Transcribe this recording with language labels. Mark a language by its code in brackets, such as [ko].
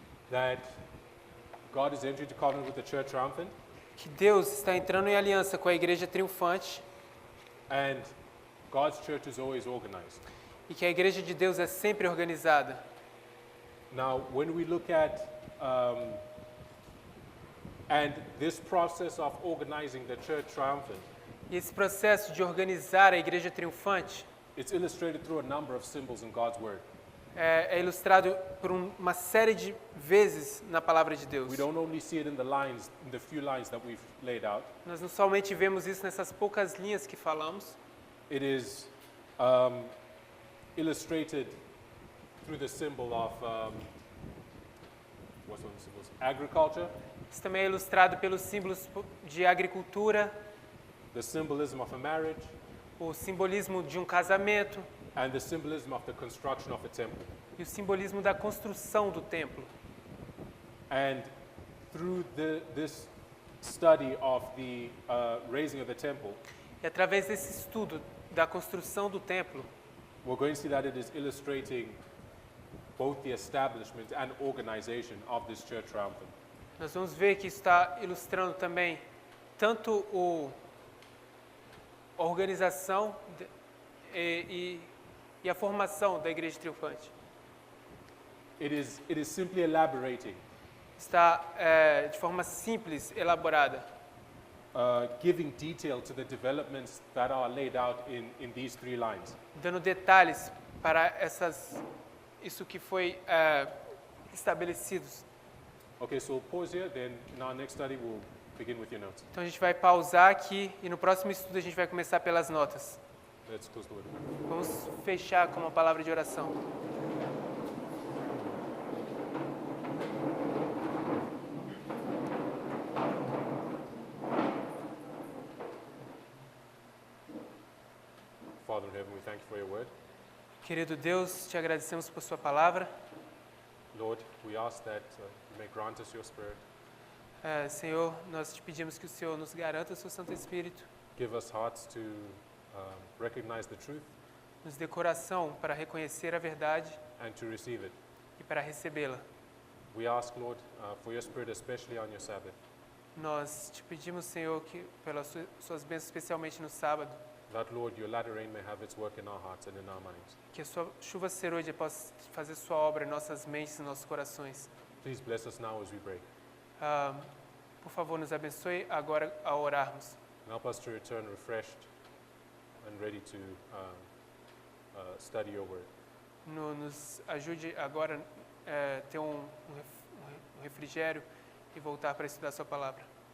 [en] that God is entering into covenant with the church triumphant, [pt] que Deus está entrando em aliança com a igreja triunfante [en] and God's church is always organized. [pt] e que a igreja de Deus é sempre organizada. [en] Now, when we look at and this process of organizing the church triumphant, [pt] E esse processo de organizar a igreja triunfante [en] it's illustrated through a number of symbols in God's word. [pt] é ilustrado por uma série de vezes na palavra de Deus. [en] We don't only see it in the lines, in the few lines that we've laid out. [pt] Nós não somente vemos isso nessas poucas linhas que falamos, [en] It is illustrated through the symbol of what's one of the symbols? Agriculture, [pt] isso também é ilustrado pelos símbolos de agricultura, [en] the symbolism of a marriage, [pt] o simbolismo de um casamento [en] and the symbolism of the construction of a temple. [pt] e o simbolismo da construção do templo. [en] And through this study of the raising of the temple, [pt] E através desse estudo da construção do templo, [en] we're going to see that it is illustrating both the establishment and organization of this church triumphant. [pt] nós vamos ver que está ilustrando também tanto a organização e a formação da igreja triunfante. [en] It is simply elaborating, [pt] Está de forma simples, elaborada, [en] giving detail to the developments that are laid out in these 3 lines. [pt] dando detalhes para isso que foi estabelecidos. [en] Okay, so we'll pause here, then in our next study we'll begin with your notes. [pt] Então a gente vai pausar aqui e no próximo estudo a gente vai começar pelas notas. [en] Let's close the word. [pt] Vamos fechar com uma palavra de oração. [en] Father in heaven, we thank you for your word. [pt] Querido Deus, te agradecemos por sua palavra. [en] Lord, we ask that you may grant us your spirit. [pt] Senhor, nós te pedimos que o Senhor nos garanta o seu Santo Espírito, [en] Give us hearts to recognize the truth [pt] nos dê coração para reconhecer a verdade [en] and to receive it. [pt] e para recebê-la. [en] We ask, Lord, for your spirit, especially on your Sabbath, [pt] Nós te pedimos, Senhor, que pelas suas bênçãos, especialmente no sábado, [en] that, Lord, your latter rain may have its work in our hearts and in our minds. [pt] que a sua chuva serôdia possa fazer sua obra em nossas mentes e nossos corações. [en] Please bless us now as we pray. [pt] Por favor, nos abençoe agora ao orarmos. [en] And help us to return refreshed and ready to study your word. [pt] Nos ajude agora a ter um refrigério e voltar para estudar sua palavra.